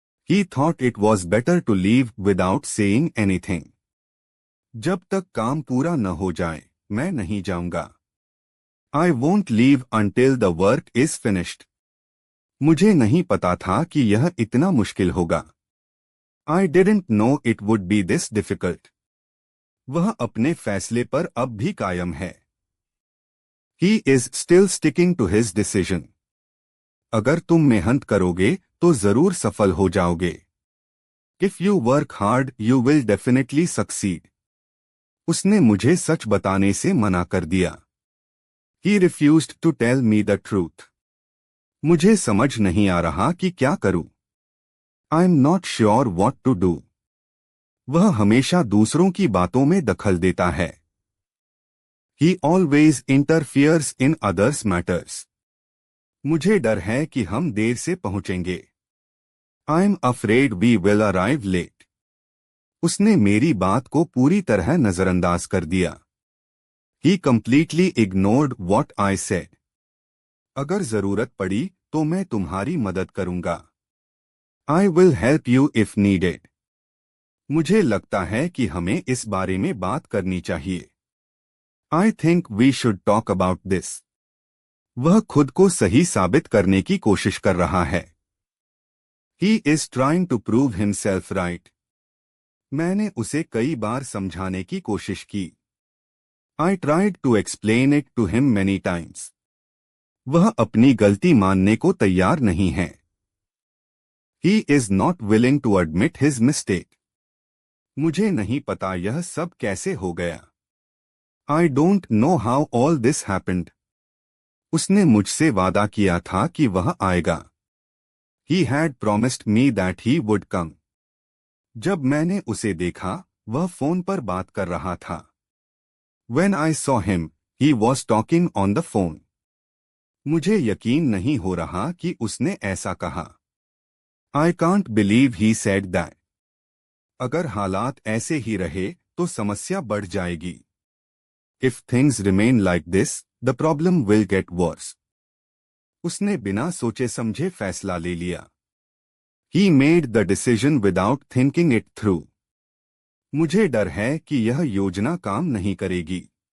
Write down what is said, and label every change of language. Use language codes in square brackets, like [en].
[en] He thought it was better to leave without saying anything. [hi] जब तक काम पूरा न हो जाए मैं नहीं जाऊंगा। [en] I won't leave until the work is finished. [hi] मुझे नहीं पता था कि यह इतना मुश्किल होगा। [en] I didn't know it would be this difficult. [hi] वह अपने फैसले पर अब भी कायम है। [en] He is still sticking to his decision. [hi] अगर तुम मेहनत करोगे तो जरूर सफल हो जाओगे। [en] If you work hard, you will definitely succeed. [hi] उसने मुझे सच बताने से मना कर दिया। [en] He refused to tell me the truth. [hi] मुझे समझ नहीं आ रहा कि क्या करूं। [en] I'm not sure what to do. [hi] वह हमेशा दूसरों की बातों में दखल देता है। [en] He always interferes in others' matters. [hi] मुझे डर है कि हम देर से पहुंचेंगे। [en] I'm afraid we will arrive late. [hi] उसने मेरी बात को पूरी तरह नजरअंदाज कर दिया। [en] He completely ignored what I said. [hi] अगर जरूरत पड़ी तो मैं तुम्हारी मदद करूंगा। [en] I will help you if needed. [hi] मुझे लगता है कि हमें इस बारे में बात करनी चाहिए। [en] I think we should talk about this. [hi] वह खुद को सही साबित करने की कोशिश कर रहा है। [en] He is trying to prove himself right. [hi] मैंने उसे कई बार समझाने की कोशिश की। [en] I tried to explain it to him many times. [hi] वह अपनी गलती मानने को तैयार नहीं है। [en] He is not willing to admit his mistake. [hi] मुझे नहीं पता यह सब कैसे हो गया। [en] I don't know how all this happened. [hi] उसने मुझसे वादा किया था कि वह आएगा। [en] He had promised me that he would come. [hi] जब मैंने उसे देखा, वह फोन पर बात कर रहा था। [en] When I saw him, he was talking on the phone. [hi] मुझे यकीन नहीं हो रहा कि उसने ऐसा कहा। [en] I can't believe he said that. [hi] अगर हालात ऐसे ही रहे तो समस्या बढ़ जाएगी। [en] If things remain like this, the problem will get worse. [hi] उसने बिना सोचे समझे फैसला ले लिया। [en] He made the decision without thinking it through. [hi] मुझे डर है कि यह योजना काम नहीं करेगी।